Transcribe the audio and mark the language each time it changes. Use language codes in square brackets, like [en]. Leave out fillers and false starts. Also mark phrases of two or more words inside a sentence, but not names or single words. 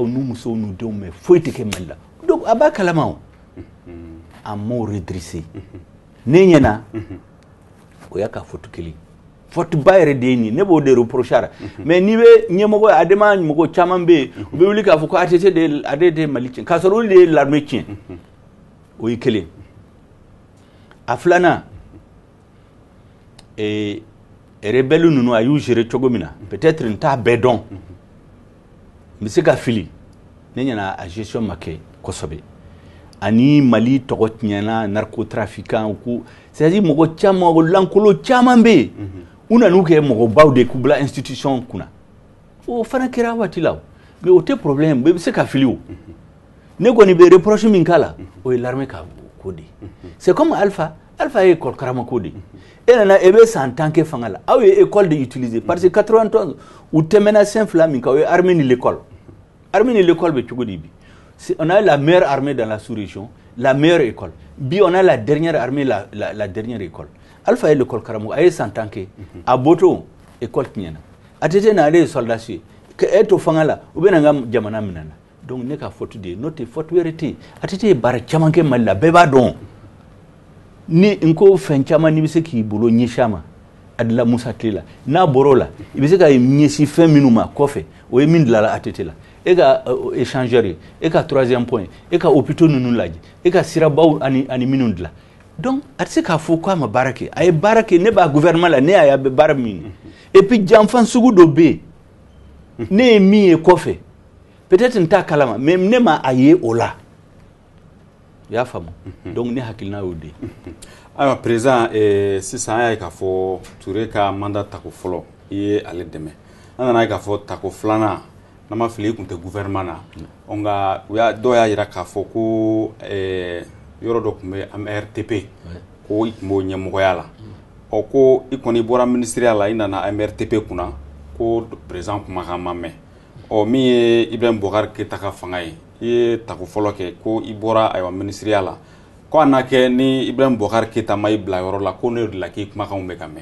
[bm] n'u musow n'u denw mais foyi tɛ kɛ Mali la donc a b'a kalama o a m'o redresser ne ɲɛna o y'a ka faute kelen faute ba yɛrɛ de ye nin ne b'o de reprocher a la mais n'i bɛ ɲɛmɔgɔ adama mɔgɔ caman bɛ yen u bɛ wuli k'a fɔ ko ATT de ye Mali tiɲɛ k'a sɔrɔ olu de ye l'armée tiɲɛ o ye kelen a filanan rebelle ninnu a y'u gérer cogo min na peut-être n t'a bɛɛ dɔn n bɛ se ka fili ne ɲɛna a gestion ma kɛ kosɛbɛ ani Mali tɔgɔ tiɲɛna narcotrafiquant ko c'est-à-dire mɔgɔ caman lankolon caman bɛ yen u nan'u kɛ mɔgɔbaw de k'u bila institution kunna o fana kɛra waati la mais o tɛ problème i bɛ se ka fili o ne kɔni bɛ reproche min k'a la o ye l'armée ka ko de [fr] c'est comme [bm] Alpha ye école karamɔgɔ de e nana e bɛ san 10 kɛ fanga la aw ye école de utiliser parce que 91 u tɛmɛna sen fila min kan o ye armée ni l'école bɛ cogo di bi [fr] on a la meilleure armée dans la sous-région la meilleure école [bm] bi [fr] on a la dernière armée la dernière école [bm] Alpha ye l'école karamɔgɔ a ye san 10 kɛ a bɔtɔ école tiɲɛna ATT na ale ye soldat ye e to fanga la u bɛ na n ka jamana minɛ na donc ne ka faute de ye n'o tɛ faute wɛrɛ tɛ yen ATT ye baara caman kɛ Mali la bɛɛ b'a dɔn ni n ko fɛn caman n'i bɛ se k'i bolo ɲɛsin a ma Adila Musa tile la n'a bɔr'o la i bɛ se ka ɲɛsin fɛn minnu ma kɔfɛ o ye min dilanna ATT la e ka échangeur ye e ka [fr] troisième point [bm] e ka hôpitaux ninnu lajɛ e ka sirabaw ani minnu dilan donc a tɛ se k'a fɔ k'a ma baara kɛ a ye baara kɛ ne b'a gouvernement la ne y'a ye a bɛ baara min [fr] et puis [bm] janfan sugu dɔ bɛ yen ne ye min ye kɔfɛ peut-être n t'a kalama mais ne ma a ye o la i y'a faamu donc ne hakilina y'o de ayiwa président sisan an y'a ye k'a fɔ Ture ka mandat tako fɔlɔ i ye ale dɛmɛ an nana ye k'a fɔ tako filanan n'an ma fili i tun tɛ gouvernement na nka dɔw y'a jira k'a fɔ ko yɔrɔ dɔ tun bɛ MRTP ko i tun b'o ɲɛmɔgɔya la ko i kɔni bɔra ministériya la i nana MRTP kunna ko président kumakan ma mɛn min ye Ibrahim Boubacar Keïta ka fanga ye i ye tako fɔlɔ kɛ ko i bɔra ayiwa ministériya la ko a n'a kɛ ni Ibrahim Boubacar Keïta ma i bila yɔrɔ la ko ne de la k'i kumakanw bɛ ka mɛn